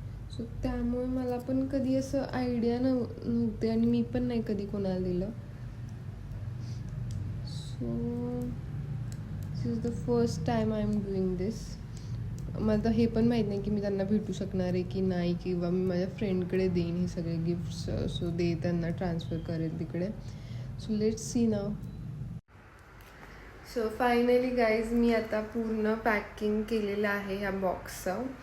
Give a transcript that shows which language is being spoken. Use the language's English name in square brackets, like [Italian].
[Marathi] So त्यामुळे मला पण कधी असं आयडिया नव्हते आणि मी पण नाही कधी कोणाला दिलं. [English] So this is the first time I am doing this. [Marathi] मला तर हे पण माहीत नाही की मी त्यांना भेटू शकणार आहे की नाही, किंवा मी माझ्या फ्रेंडकडे देईन हे सगळे गिफ्ट्स. सो त्यांना ट्रान्सफर करेल तिकडे. So [English] let's see [Marathi] now. So finally guys मी आता पूर्ण पॅकिंग केलेलं आहे ह्या बॉक्सचं.